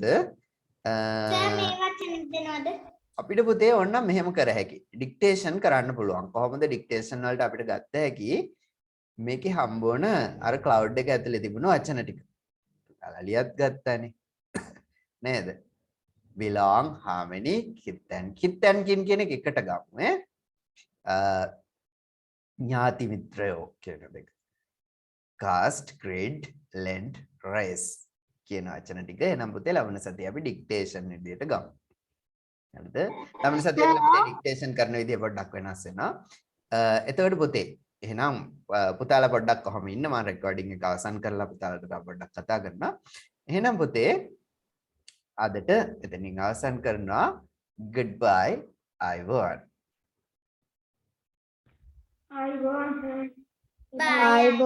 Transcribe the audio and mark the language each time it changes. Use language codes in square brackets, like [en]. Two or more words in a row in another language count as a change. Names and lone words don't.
[si] සර් මේ වචන දෙනවද? අපිට පුතේ ඕනනම් මෙහෙම කර හැකි. ඩික්ටේෂන් කරන්න පුළුවන්. කොහොමද ඩික්ටේෂන් වලට අපිට ගත්ත හැකි? මේකේ හම්බවන අර ක්ලවුඩ් එක ඇතුලේ තිබුණු වචන ටික. අලියත් ගත්තානේ. නේද? [en] belong, harmony, kitten. Kitten [si] කියන එක එකට ගමු ඈ. ඥාති මිත්‍රයෝ කියන දෙක. [en] cast, grid, lend, race [si] කියන වචන ටික එනම් පුතේ ලබන සතියේ අපි ඩික්ටේෂන් විදියට ගමු. හරිද? ලබන සතියේ අපි ඩික්ටේෂන් කරන විදිය පොඩ්ඩක් වෙනස් වෙනවා. එතකොට පුතේ එහෙනම් පුතාලා පොඩ්ඩක් කොහොම ඉන්න මම රෙකෝඩින් එක අවසන් කරලා පුතාලට තව පොඩ්ඩක් කතා කරනවා. එහෙනම් පුතේ අදට එතනින් අවසන් කරනවා. [en] goodbye I won. Bye.